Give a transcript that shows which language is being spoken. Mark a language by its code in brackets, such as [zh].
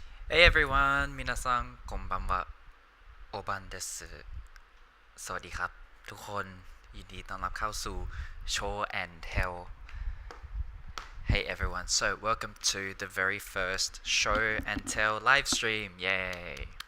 [en] Hey everyone, [ja] 皆さんこんばんは。おばんです。 [th] สวัสดีครับทุกคนยินดีต้อนรับเข้าสู่ Show and Tell. [en] Hey everyone, so welcome to the very first Show and Tell live stream. Yay!